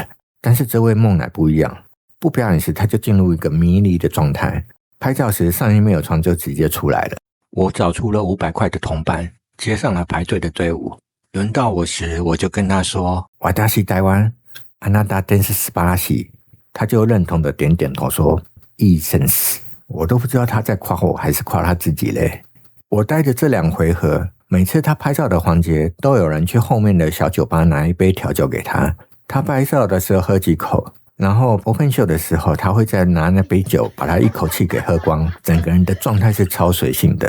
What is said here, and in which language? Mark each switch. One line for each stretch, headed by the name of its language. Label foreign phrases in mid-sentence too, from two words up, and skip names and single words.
Chinese: 但是這位夢乃不一樣，不表演時他就進入一個迷離的狀態，拍照時上衣沒有穿就直接出來了。我找出了500塊的銅板，接上了排隊的隊伍。輪到我時，我就跟他說：
Japanese: “瓦達西台灣，阿納達
Chinese: 真是斯巴拉西。” 他就認同的點點頭說：“ 意生死。” 我都不知道他在誇我還是誇他自己嘞。我待的這2回合，每次他拍照的環節，都有人去後面的小酒吧拿一杯調酒給他。他拍照的時候喝幾口，然後
English: open show
Chinese: 的時候，他會再拿那杯酒把它一口氣給喝光，整個人的狀態是超隨性的。